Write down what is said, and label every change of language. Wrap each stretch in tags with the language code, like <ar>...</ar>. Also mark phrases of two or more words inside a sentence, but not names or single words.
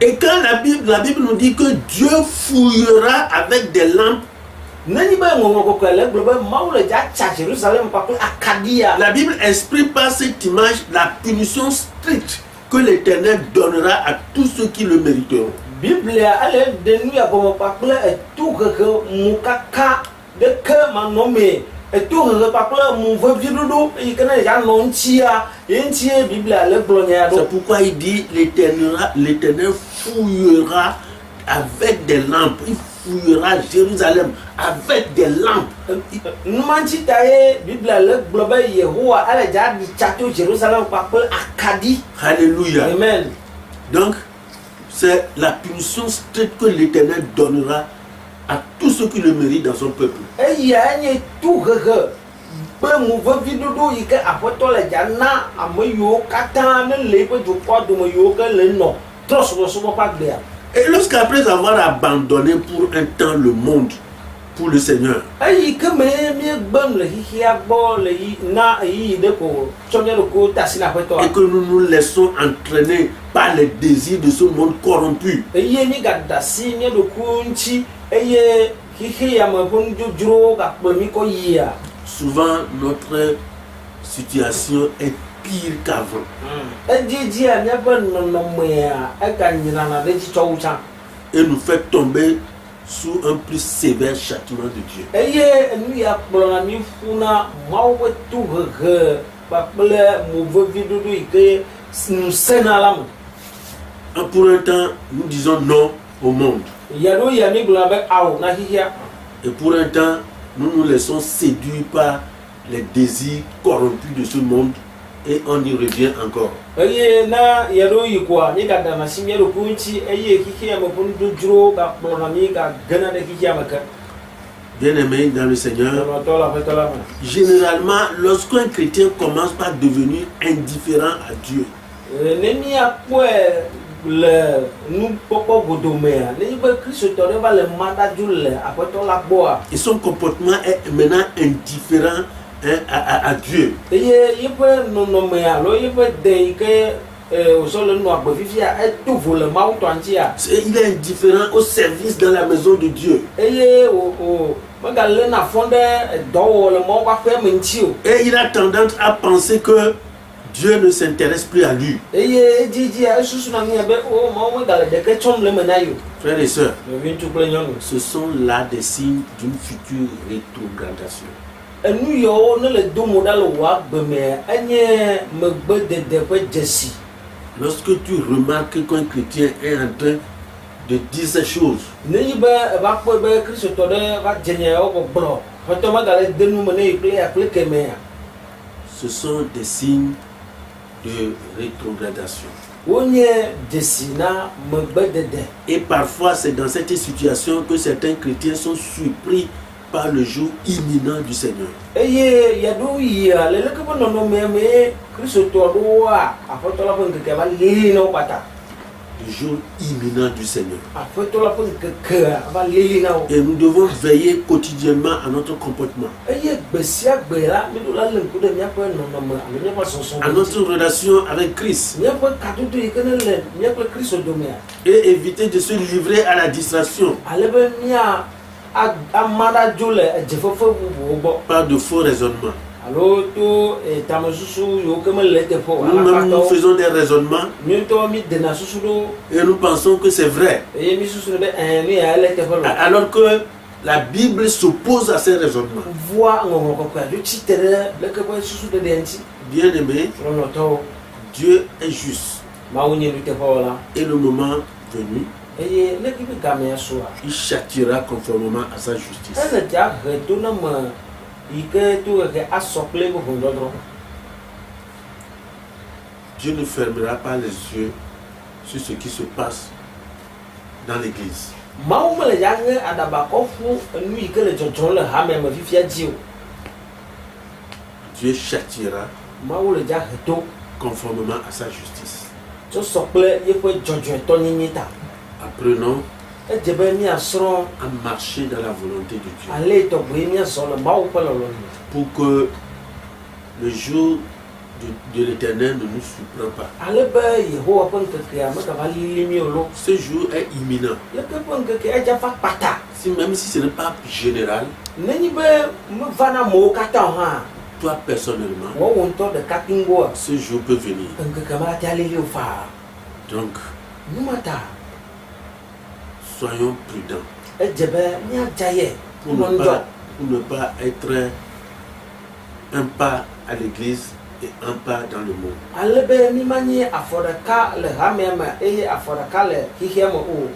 <fr>Et quand la Bible nous dit que Dieu fouillera avec des lampes,</fr> <ee>Nenyi be ŋɔŋlɔ kɔkɔe le gblɔ be Mawu le dza tsa Jérusalem kpakple akaɖia.</ee> <fr>la Bible exprime par cette image la punition stricte que l'Éternel donnera à tous ceux qui le mériteront.</fr> <ee>Biblia ele ɖe nu ya gɔme kpakple etohehe mukaka ɖeke manɔme etohehe kpakple mu veviɖoɖo yi ke ne dza nɔ ŋutia ye ŋutie Biblia le gblɔ nya ya</ee> <fr>C'est</fr> <ee>ɖo.</ee> <fr>pourquoi il dit l'Éternel fouillera avec des lampes. Il fouillera Jérusalem avec des lampes.</fr> <ee>numanci ta ye biblia le gblɔ be yehowa ele dza ɖi tsa to Jérusalem kpakple akaɖi.</ee> <fr>Alléluia. Amen. Donc, c'est la punition stricte que l'Éternel donnera à tous ceux qui le méritent dans son peuple.</fr> <ee>Eya nye tu hehe be ŋuveviɖoɖo yi ke aƒetɔ le dza na ame yiwo katã ne le eƒe dukɔa dome yiwo ke le nɔ trɔsubɔsubɔ ƒe agbea.</ee> <fr>Et lorsqu'après avoir abandonné pour un temps le monde pour le Seigneur,</fr> <ee>Eyi ke me míegbe le xixia gbɔ le yi na eyiyi ɖe ko tsɔ mía ɖokuiwo de asi na aƒetɔa.</ee> <fr>et que nous nous laissons entraîner par les désirs de ce monde corrompu,</fr> <ee>Eye míegaɖe asi mía ɖokuiwo ŋuti eye xixi ya me ƒe nudzodzrowo gakplɔ mí kɔ yia.</ee> <fr>souvent notre situation est pire qu'avant.</fr> <ee>Edzidzi míaƒe nɔnɔmea eganyinana ɖe edzi tsɔ wu tsã.</ee> <fr>Et nous fait tomber sous un plus sévère châtiment de Dieu.</fr> <ee>Eye nu ya kplɔna mí ƒuna Mawu ƒe tu hehe kpakple moveviɖoɖo yi ke ŋusẽna la me.</ee> <fr>Pour un temps, nous disons non au monde.</fr> <ee>Ya ɖo ya mí gblɔna be awo na xixia.</ee> <fr>Et pour un temps, nous nous laissons séduire par les désirs corrompus de ce monde et on y revient encore.</fr> <ee>Eye na ya ɖo yi koa míegaɖana asi mía ɖokui ŋuti eye xixia me ƒe nudzodzrowo gakplɔna mí gagena ɖe xixia me ke.</ee> <fr>Bien-aimés dans le Seigneur,</fr> <ee>Lɔlɔtɔ le aƒetɔ la me.</ee> <fr>généralement, lorsqu'un chrétien commence par devenir indifférent à Dieu,</fr> <ee>Ne míakpɔe le nukpɔkpɔ godomea ne be kristotɔ ɖe va le madadzo le aƒetɔ la gbɔa.</ee> <fr>et son comportement est maintenant indifférent à Dieu,</fr> <ee>Eye yiƒe nɔnɔme alo yiƒe de yi ke wòzɔ le nua gbe fifia eto vo le Mawu tɔ ŋutia.</ee> <fr>il est indifférent au service dans la maison de Dieu.</fr> <ee>Eye wò megale na fɔ ɖe dɔwɔwɔ le Mawu ƒe aƒea me ŋuti o.</ee> <fr>Et il a tendance à penser que Dieu ne s'intéresse plus à lui.</fr> <ee>Eye edzidzia esusuna mia be o Mawu megale ɖeke tsɔm le me na yi o.</ee> <fr>Frères et sœurs,</fr> <ee>Ɖevi ŋutsu kple nyɔnu.</ee> <fr>ce sont là des signes d'une future rétrogradation.</fr> <ee>Enu yawo ne le domo ɖa le wò agbe mea enye megbedede ƒe dzesi.</ee> <fr>Lorsque tu remarques qu'un chrétien est en train de dire ces choses,</fr> <ee>Nenyi be eva kpɔe be kristotɔ ɖe va dze nya yawo gbɔgblɔ ƒetɔ megale de nu me ne yi kple ya kple kemea.</ee> <fr>ce sont des signes de rétrogradation.</fr> <ee>Wonye dzesi na megbedede.</ee> <fr>Et parfois, c'est dans cette situation que certains chrétiens sont surpris par le jour imminent du Seigneur.</fr> <ee>Eye yaɖo yia le leke ƒe nɔnɔmea me kristotɔ ɖowoa aƒetɔ la ƒe ŋkeke va lili na wo kpata.</ee> <fr>Le jour imminent du Seigneur.</fr> <ee>Aƒetɔ la ƒe ŋkekea va lili na wo.</ee> <fr>Et nous devons veiller quotidiennement à notre comportement,</fr> <ee>Eye gbe sia gbe la míɖo la le ŋku ɖe míaƒe nɔnɔme alo míaƒe sɔsɔ</ee> <fr>à notre relation avec Christ,</fr> <ee>míaƒe kadodo yi ke ne le míaƒe kristo domea.</ee> <fr>et éviter de se livrer à la distraction</fr> <ee>Ale be mía ama ɖadzo le edzefefe bubuwo gbɔ.</ee> <fr>par de faux raisonnements.</fr> <ee>Alo to tamesusu yiwo ke mele teƒe o.</ee> <fr>Nous-mêmes, nous faisons des raisonnements</fr> <ee>Mí ŋutɔ mí dena susu ɖo</ee> <fr>et nous pensons que c'est vrai,</fr> <ee>eye mí susu be nu ya ele teƒe lo.</ee> <fr>alors que la Bible s'oppose à ces raisonnements.</fr> <ee>Vua ŋɔŋlɔ kɔkɔe aɖo tsi te ɖe leke ƒe susuɖeɖea ŋuti.</ee> <fr>Bien-aimés,</fr> <ee>Lɔlɔtɔwo,</ee> <fr>Dieu est juste</fr> <ee>Mawu nye nuteƒewɔla</ee> <fr>et le moment venu,</fr> <ee>eye leke ƒe gamea soa</ee> <fr>il châtiera conformément à sa justice.</fr> <ee>ele dza he to ne me yi ke to hehe asɔ kple eƒe ʋɔnudɔdrɔ̃.</ee> <fr>Dieu ne fermera pas les yeux sur ce qui se passe dans l'église.</fr> <ee>Mawu mele dza ŋe aɖabakɔ ƒu enu yi ke le dzɔdzɔm le hame me fifia dzi o.</ee> <fr>Dieu châtiera</fr> <ee>Mawu le dza he to</ee> <fr>conformément à sa justice.</fr> <ee>tso sɔ kple yeƒe dzɔdzɔetɔnyinyi ta.</ee> <fr>Apprenons</fr> <ee>Edze be míasrɔ̃</ee> <fr>à marcher dans la volonté de Dieu</fr> <ee>ale tɔgbe míazɔ le Mawu ƒe lɔlɔ̃ me.</ee> <fr>pour que le jour de l'Éternel ne nous surprend pas.</fr> <ee>Ale be Yehowa ƒe ŋkekea megava lili mí o lo.</ee> <fr>Ce jour est imminent.</fr> <ee>Leke ƒe ŋkeke edza va kpata.</ee> <fr>Même si ce n'est pas général,</fr> <ee>Nenyi be meva na amewo katã o hã.</ee> <fr>toi personnellement,</fr> <ee>Wɔwɔ ŋutɔ ɖeka tingoa.</ee> <fr>ce jour peut venir.</fr> <ee>Ŋkeke ma tea lili o faa.</ee> <fr>Donc,</fr> <ee>Numata</ee> <fr>soyons prudents</fr> <ee>edze be míadza yɛ</ee> <fr>pour ne pas être un pas à l'église et un pas dans le monde.</fr> <ee>Ale be mi ma nye afɔ ɖeka le hamea me eye afɔ ɖeka le xixia me o.</ee>